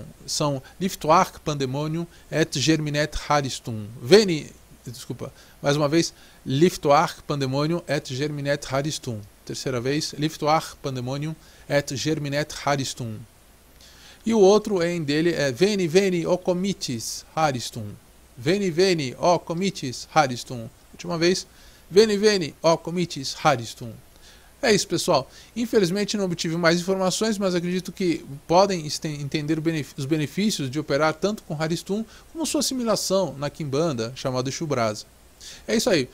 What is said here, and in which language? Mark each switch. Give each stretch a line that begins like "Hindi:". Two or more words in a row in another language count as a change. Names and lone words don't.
Latin: São Liftoark Pandemonium et Germinet Haristum.
Portuguese: Mais uma vez,
Latin: Liftoark Pandemonium et Germinet Haristum.
Portuguese: Terceira vez,
Latin: Liftoark Pandemonium et Germinet Haristum.
Portuguese: E o outro dele é
Latin: Veni, Veni, O Comitis Haristum. Veni, Veni, O Comitis Haristum.
Portuguese: Última vez,
Latin: Veni, Veni, O Comitis Haristum.
Portuguese: É isso, pessoal. Infelizmente não obtive mais informações, mas acredito que podem entender os benefícios de operar tanto com Haristum como sua assimilação na Quimbanda, chamada Exu Brasa. É isso aí.